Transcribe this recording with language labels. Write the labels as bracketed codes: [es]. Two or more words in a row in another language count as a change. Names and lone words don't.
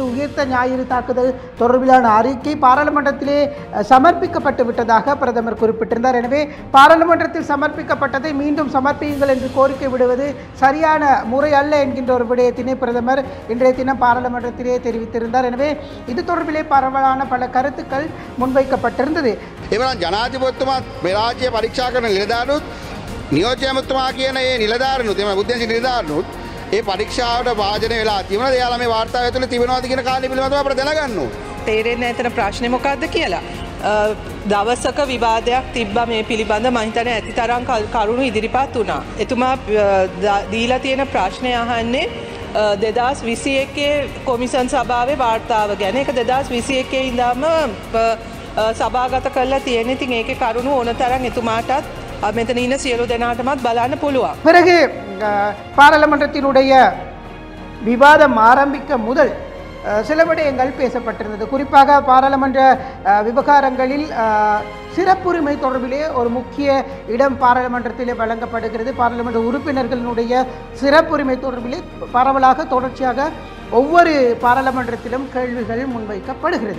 [ta] உயிர்த்த ஞாயிறு தாக்குதல் தொடர்பிலான அறிக்கை பாராளுமன்றத்திலே சமர்ப்பிக்கப்பட்டு விட்டதாக பிரதமர் குறிப்பிட்டிருந்தார். எனவே பாராளுமன்றத்தில் சமர்ப்பிக்கப்பட்டதை மீண்டும் சமர்ப்பியுங்கள் என்று கோரிக்கை விடுவது சரியான முறை அல்ல என்கின்ற ஒரு விடயத்தினை பிரதமர் இன்றைய தினம் பாராளுமன்றத்திலே தெரிவித்திருந்தார். எனவே இது தொடர்பிலே பரவலான பல கருத்துக்கள் முன்வைக்கப்பட்டிருந்தது. [si] එවනම් ජනාධිපතිතුමා රාජ්‍ය පරීක්ෂා කරන නිලධාරීනුත් නියෝජ්‍ය ඇමතුමා කියන ඒ නිලධාරීනුත් එම බුද්ධිශීලී නිලධාරීනුත් ඒ පරීක්ෂාවට වාජනය වෙලා තිබුණාද? එයාලා මේ වාර්තාව ඇතුළේ තිබෙනවද කියන කාරණේ පිළිබඳව අපිට දැනගන්න ඕනේ. තේරෙන්නේ නැතන ප්‍රශ්නේ මොකක්ද කියලා. දවසක විවාදයක් තිබ්බා මේ පිළිබඳ මම හිතන්නේ ඇති තරම් කරුණු ඉදිරිපත් වුණා. එතුමා දීලා තියෙන ප්‍රශ්නය අහන්නේ 2021 කොමිසන් සභාවේ වාර්තාව ගැන. ඒක 2021 ඉඳන්ම සභාගත කරලා තියෙන. ඉතින් ඒකේ කරුණු ඕන තරම් එතුමාටත් මෙතන ඉන්න සියලු දෙනාටමත් බලන්න පුළුවන්. [ta] பிறகு பாராளுமன்றத்தினுடைய விவாதம் ஆரம்பிக்க முதல் சில விடயங்கள் பேசப்பட்டிருந்தது. குறிப்பாக பாராளுமன்ற விவகாரங்களில் சிறப்புரிமை தொடர்பிலே ஒரு முக்கிய இடம் பாராளுமன்றத்திலே வழங்கப்படுகிறது. பாராளுமன்ற உறுப்பினர்களினுடைய சிறப்புரிமை தொடர்பிலே பரவலாக தொடர்ச்சியாக ஒவ்வொரு பாராளுமன்றத்திலும் கேள்விகள் முன்வைக்கப்படுகிறது.